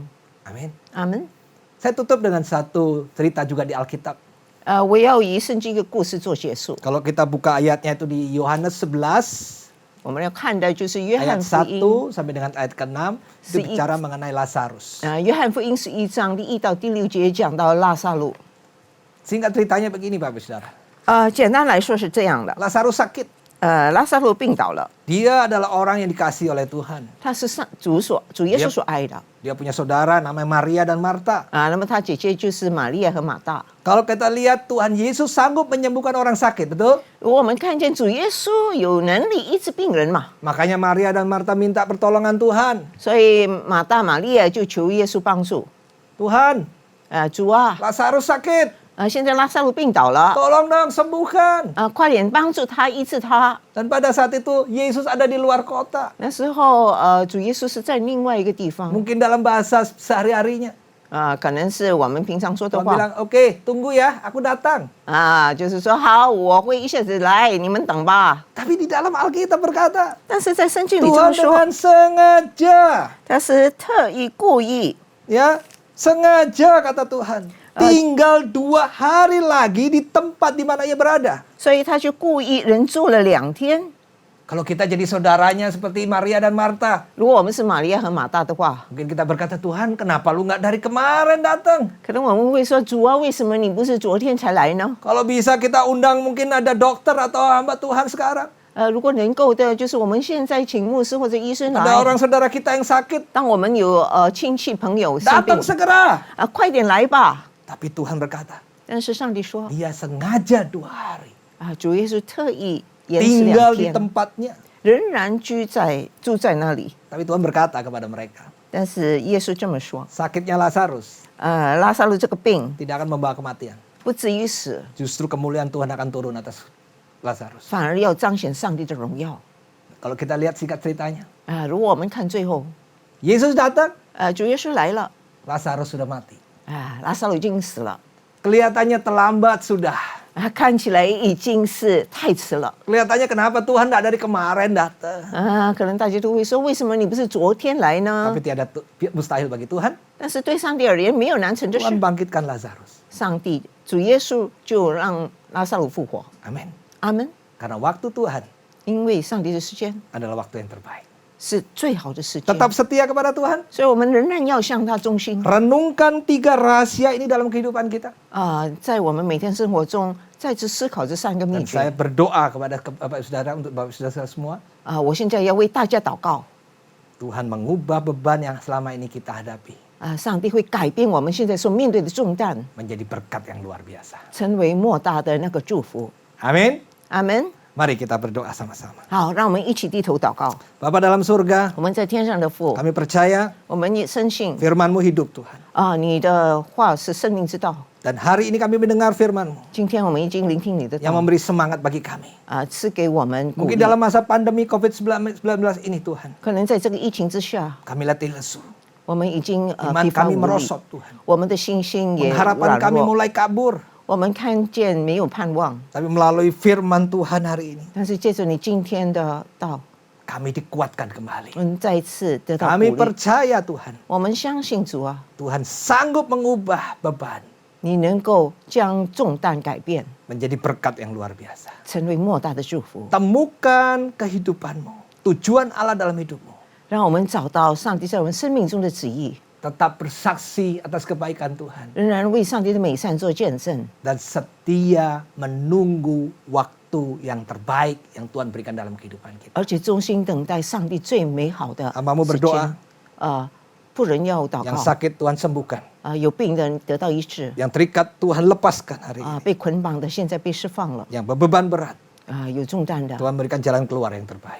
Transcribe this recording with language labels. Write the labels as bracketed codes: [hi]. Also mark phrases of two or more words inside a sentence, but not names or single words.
[id] Amin. [zh] 阿门。 [id] Saya tutup dengan satu cerita juga di Alkitab. [zh] 我要以圣经一个故事做结束。 [id] Kalau kita buka ayatnya itu di Yohanes 11, [zh] 我们要看的就是约翰 [id] ayat [zh] 福音， [id] 1 sampai dengan ayat ke-6, itu [zh] 11. [id] bicara mengenai Lazarus. [zh] 约翰福音11章第1到第6节讲到拉撒路。 [id] Singkat ceritanya begini Bapak Saudara. [zh] 简单来说是这样的： [id] Lazarus sakit. [zh] 拉萨路病倒了， [id] Dia adalah orang yang dikasih oleh Tuhan. [zh] 他是主耶稣所爱的 [id] Dia punya saudara namanya Maria dan Marta. [zh] 那么他姐姐就是玛利亚和马大。 [id] Kalau kita lihat Tuhan Yesus sanggup menyembuhkan orang sakit, betul? [zh] 我们看见主耶稣有能力医治病人嘛， [id] Makanya Maria dan Marta minta pertolongan Tuhan. [zh] 所以马大、玛利亚就求耶稣帮助。 [id] Tuhan, [zh] 主啊， [id] Lazarus sakit. [zh] 现在拉萨路病倒了， [id] Tolong dong sembuhkan. [zh] 快点帮助他医治他。 [id] Dan pada saat itu Yesus ada di luar kota. [zh] 那时候主耶稣是在另外一个地方 [id] Mungkin dalam bahasa sehari-harinya. [zh] 可能是我们平常说的 [id] Tuhan [zh] 话 [id] bilang, oke, tunggu ya, aku datang. [zh] 就是说好，我会一下子来，你们等吧。 [id] Tapi di dalam Alkitab berkata, [zh] 但是在圣经里这 [id] Tuhan [zh] 么说， [id] dengan sengaja, [zh] 他是特意故意 [id] ya, sengaja kata Tuhan, tinggal 2 hari lagi di tempat di mana ia berada. [zh] 所以他就故意人住了2天。 [id] Kalau kita jadi saudaranya seperti Maria dan Marta, [zh] 如果我们是玛利亚和马大的话， [id] mungkin kita berkata, Tuhan, kenapa lu nggak dari kemarin datang? [zh] 可能我们会说：“主啊，为什么你不是昨天才来呢 [id] Kalau bisa kita undang mungkin ada dokter atau hamba Tuhan sekarang. [zh] 如果能够的，就是我们现在请牧师或者医生 [id] Ada [zh] 来。 [id] orang saudara kita yang sakit, [zh] 当我们有亲戚朋友生病 [id] datang segera. [zh] 快点来吧。 [id] Tapi Tuhan berkata, [zh] 但是上帝说 [id] dia sengaja 2 hari. [zh] 主耶稣特意延迟 [id] Tinggal [zh] 2 [id] di [zh] 天， [id] tempatnya. [zh] 仍然住在那里。 [id] Tapi Tuhan berkata kepada mereka, [zh] 但是耶稣这么说： [id] sakitnya Lazarus [zh] 拉萨路这个病 [id] tidak akan membawa kematian. [zh] 不至于死， [id] Justru kemuliaan Tuhan akan turun atas Lazarus. [zh] 反而要彰显上帝的荣耀。 [id] Kalau kita lihat singkat ceritanya, [zh] 如果我们看最后， [id] Yesus datang, [zh] 主耶稣来了， [id] Lazarus sudah mati. [zh] 拉萨路已经死了， [id] Kelihatannya terlambat sudah. [zh] 看起来已经是太迟了。 [id] Kelihatannya kenapa Tuhan tidak dari kemarin datang. [zh] 可能大家都会说，为什么你不是昨天来呢 [id] Tapi？tiada mustahil bagi Tuhan. [zh] 但是对上帝而言，没有难成的事 [id] Tuhan。bangkitkan Lazarus. [zh] 上帝主耶稣就让拉萨路复活。 [id] Amin. [zh] 阿门。 [id] Karena waktu Tuhan [zh] 因为上帝的时间 [id] adalah waktu yang terbaik. [zh] 是最好的时间， [id] Tetap setia kepada Tuhan. [zh] 所以我们仍然要向他忠心。 [id] Renungkan 3 rahasia ini dalam kehidupan kita. [zh] 在我们每天生活中，再次思考这3个秘 [id] Dan saya [zh] 诀。 [id] berdoa kepada Bapak Saudara untuk Bapak Saudara semua. [zh] 我现在要为大家祷告。 [id] Tuhan mengubah beban yang selama ini kita hadapi [zh] 上帝会改变我们现在所面对的重担， [id] menjadi berkat yang luar biasa. [zh] 成为莫大的那个祝福。 [id] Amin. [zh] 阿门。 [id] Mari kita berdoa sama-sama. [zh] 好，让我们一起低头祷告。 [id] Bapa dalam surga, [zh] 我们在天上的父， [id] kami percaya [zh] 我们也深信 [id] firman-Mu hidup Tuhan. [zh] 你的话是生命之道。 [id] Dan hari ini kami mendengar firman-Mu [zh] 今天我们已经聆听你的 [id] yang [zh] 道， [id] memberi semangat bagi kami. [zh] 赐给我们鼓 [id] Mungkin [zh] 励。 [id] dalam masa pandemi COVID-19 ini Tuhan, [zh] 可能在这个疫情之下， [id] kami letih lesu. [zh] 我们已经 [id] Iman [zh] 疲乏 [id] kami [zh] 无力， [id] merosot Tuhan. [zh] 我们的信心也 [id] Harapan [zh] 软 [id] kami [zh] 弱， [id] mulai kabur. [zh] 我们看见没有盼望。 [id] Tapi melalui firman Tuhan hari ini, [zh] 但是借着你今天的道， [id] kami dikuatkan kembali. [zh] 我们再一次得到鼓 [id] Kami [zh] 励。 [id] percaya Tuhan, [zh] 我们相信主啊， [id] Tuhan sanggup mengubah beban [zh] 你能够将重担改变， [id] menjadi berkat yang luar biasa. [zh] 成为莫大的祝福。 [id] Temukan kehidupanmu, tujuan Allah dalam hidupmu. [zh] 让我们找到上帝在我们生命中的旨意， [id] Tetap bersaksi atas kebaikan Tuhan. [zh] 仍然为上帝的美善做见证， [id] Dan setia menunggu waktu yang terbaik yang Tuhan berikan dalam kehidupan kita. [zh] 而且衷心等待上帝最美好的 [id] Hamba-Mu [zh] 时 [id] berdoa [zh] 间。不人要祷 [id] Yang [zh] 告， [id] sakit Tuhan sembuhkan. [zh] 有病人得到医治， [id] Yang terikat Tuhan lepaskan hari ini. [zh] 被捆绑的现在被释放了， [id] Yang berbeban berat, [zh] 有重担的， [id] Tuhan berikan jalan keluar yang terbaik.